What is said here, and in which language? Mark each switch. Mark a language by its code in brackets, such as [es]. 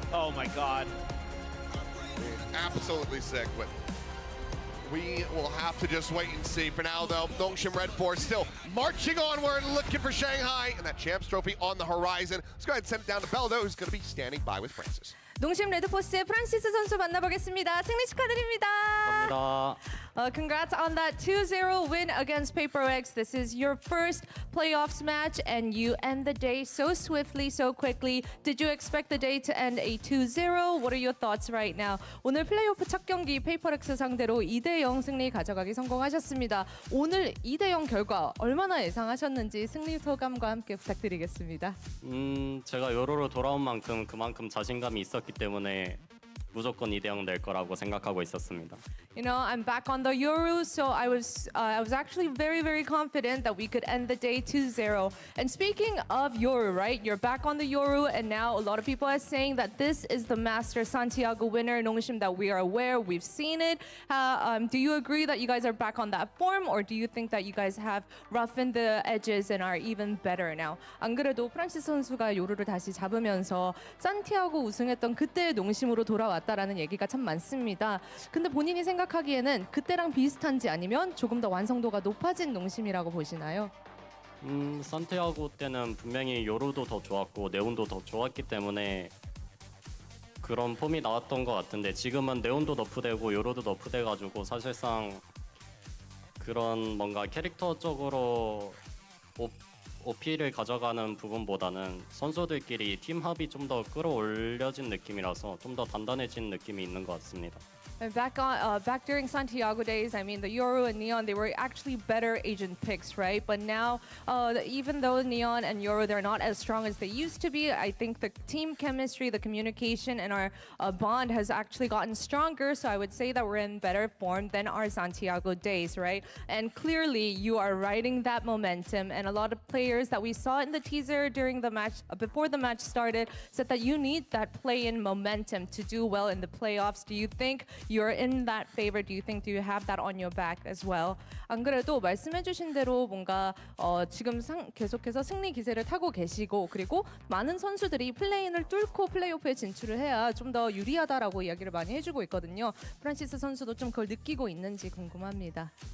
[en] Oh my God. Absolutely sick, but we will have to just wait and see. For now, though, Nongshim Red Force still marching onward, looking for Shanghai, and that Champs Trophy on the horizon. Let's go ahead and send it down to Beldo, who's going to be standing by with Francis. [ko] 농심 레드포스의 프란시스 선수 만나보겠습니다. 승리 축하드립니다. 감사합니다. [en] Congrats on that 2-0 win against Paper X. This is your first playoffs match, and you end the day so swiftly, so quickly. Did you expect the day to end a 2-0? What are your thoughts right now? [ko] 오늘 플레이오프 첫 경기 Paper X 상대로 2-0 승리 가져가기 성공하셨습니다. 오늘 2-0 결과 얼마나 예상하셨는지 승리 소감과 함께 부탁드리겠습니다. 제가 요로로 돌아온 만큼 그만큼 자신감이 있었기 때문에 무조건 2대0 낼 거라고 생각하고 있었습니다. [en] You know, I'm back on the Yoru, so I was actually very confident that we could end the day 2-0. And speaking of Yoru, right? You're back on the Yoru, and now a lot of people are saying that this is the Master Santiago winner, Nongshim, that we are aware, we've seen it. Do you agree that you guys are back on that form, or do you think that you guys have roughened the edges and are even better now? [ko] 안 그래도 프란시스 선수가 요루를 다시 잡으면서 산티아고 우승했던 그때의 농심으로 돌아왔다라는 얘기가 참 많습니다. 근데 본인이 생각하기에는 그때랑 비슷한지 아니면 조금 더 완성도가 높아진 농심이라고 보시나요? 산티아고 때는 분명히 요루도 더 좋았고 네온도 더 좋았기 때문에 그런 폼이 나왔던 것 같은데 지금은 네온도 너프되고 요루도 너프돼가지고 사실상 그런 뭔가 캐릭터적으로 OP를 가져가는 부분보다는 선수들끼리 팀 합이 좀 더 끌어올려진 느낌이라서 좀 더 단단해진 느낌이 있는 것 같습니다. [en] And back during Santiago days, I mean, the Yoru and Neon, they were actually better agent picks, right? But now, even though Neon and Yoru, they're not as strong as they used to be, I think the team chemistry, the communication, and our bond has actually gotten stronger. So I would say that we're in better form than our Santiago days, right? And clearly, you are riding that momentum. And a lot of players that we saw in the teaser during the match, before the match started, said that you need that play-in momentum to do well in the playoffs. Do you think you're in that favor? Do you have that on your back as well? [ko] 안 그래도 말씀해주신 대로 뭔가 지금 계속해서 승리 기세를 타고 계시고 그리고 많은 선수들이 플레이인을 뚫고 플레이오프에 진출을 해야 좀 더 유리하다라고 이야기를 많이 해주고 있거든요. 프란시스 선수도 좀 그걸 느끼고 있는지 궁금합니다.